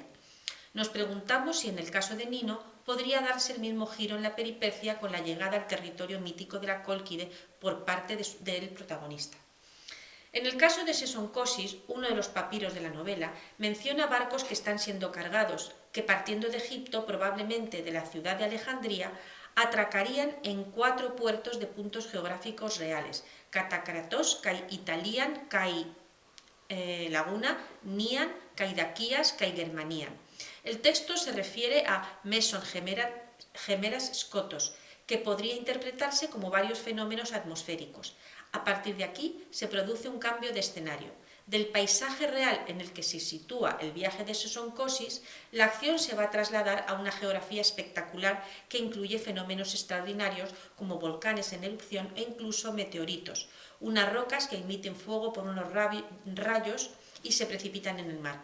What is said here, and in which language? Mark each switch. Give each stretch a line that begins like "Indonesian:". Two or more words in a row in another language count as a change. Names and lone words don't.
Spanish: Nos preguntamos si en el caso de Nino podría darse el mismo giro en la peripecia con la llegada al territorio mítico de la Cólquide por parte del protagonista. En el caso de Sesoncosis, uno de los papiros de la novela, menciona barcos que están siendo cargados, que partiendo de Egipto, probablemente de la ciudad de Alejandría, atracarían en 4 puertos de puntos geográficos reales:
Greek: Καταχράτος, και Ιταλίαν, και Λαγούνα, Νίαν, και Δακίας, και Γερμανίαν.
Spanish: El texto se refiere a
Greek: μέσον ημέρας σκότος,
Spanish: que podría interpretarse como varios fenómenos atmosféricos. A partir de aquí se produce un cambio de escenario. Del paisaje real en el que se sitúa el viaje de Sesoncosis, la acción se va a trasladar a una geografía espectacular que incluye fenómenos extraordinarios como volcanes en erupción e incluso meteoritos, unas rocas que emiten fuego por unos rayos y se precipitan en el mar.